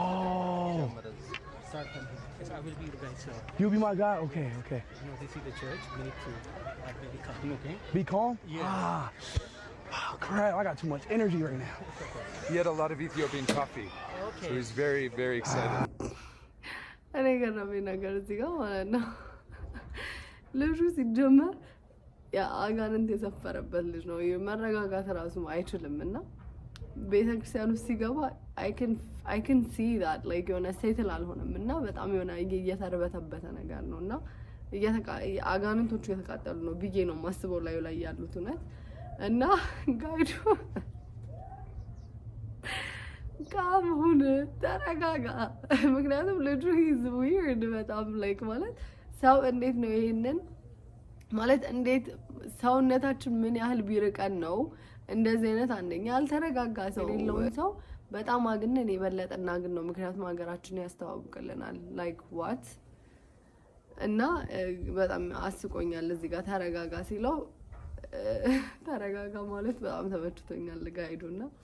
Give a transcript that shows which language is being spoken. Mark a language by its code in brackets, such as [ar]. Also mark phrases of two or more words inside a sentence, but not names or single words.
[en] Oh. Start from here. I will be the guy, so. You'll be my guy? Okay, okay. You know, they see the church, we need to be calm, okay? Be calm? Yeah. Oh, crap, I got too much energy right now. He had a lot of Ethiopian coffee. Okay. So he's very, very excited. [am] እኔ ገረመኝ ነገር እዚህ ጋር ማለት ነው። ልጁ ሲጀመር አጋንንት የሰፈረበት ልጅ ነው። መረጋጋት ራሱ አይችልም። እና ቤተክርስቲያን ውስጥ ሲገባ [en] I can see that like [am] የሆነ ሴትል አልሆነም እና በጣም የሆነ እየተርበተበተ ነገር ነው እና አጋንንቶቹ እየተቃጠሉ ነው ብዬ ነው ማስበው ላይ ያሉት እውነት። እና ጋይዱ ካሙን ተረጋጋ። ምክንያቱም ልጁ [en] he's weird [am] በጣም like ማለት ሰው እንዴት ነው ይሄንን ማለት እንዴት ሰውነታችን ምን ያህል ቢርቀን ነው እንደዚህ አይነት አንደኛ ያልተረጋጋ ሰው የሌለውን ሰው በጣም አግነን የበለጠና ግን ነው። ምክንያቱም ሀገራችን ያስተዋውቅልናል [en] like what [am] እና በጣም አስቆኛል። እዚህ ጋር ተረጋጋ ሲለው ተረጋጋ ማለት በጣም ተመችቶኛል ጋይዱና